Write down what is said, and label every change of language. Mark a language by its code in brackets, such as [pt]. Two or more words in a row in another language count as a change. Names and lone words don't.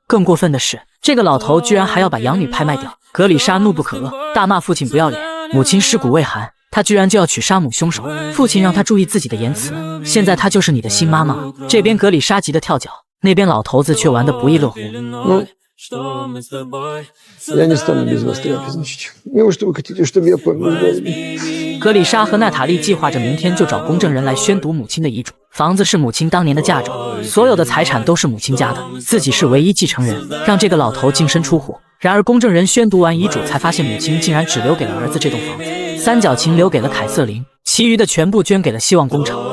[zh] 更过分的是，这个老头居然还要把养女拍卖掉。格里莎怒不可遏，大骂父亲不要脸。母亲尸骨未寒， 他居然就要去杀母凶手。父亲让他注意自己的言辞，现在他就是你的新妈妈了。这边格里莎急得跳脚，那边老头子却玩得不亦乐乎。 [ru] Я не стану без вас трапезничать. Неужто вы хотите, чтобы я помер с голоду? [zh] 格里莎和娜塔莉计划着明天就找公证人来宣读母亲的遗嘱。房子是母亲当年的嫁妆，所有的财产都是母亲家的，自己是唯一继承人，让这个老头净身出户。然而公证人宣读完遗嘱，才发现母亲竟然只留给了儿子这栋房子，三角琴留给了凯瑟琳，其余的全部捐给了希望工程。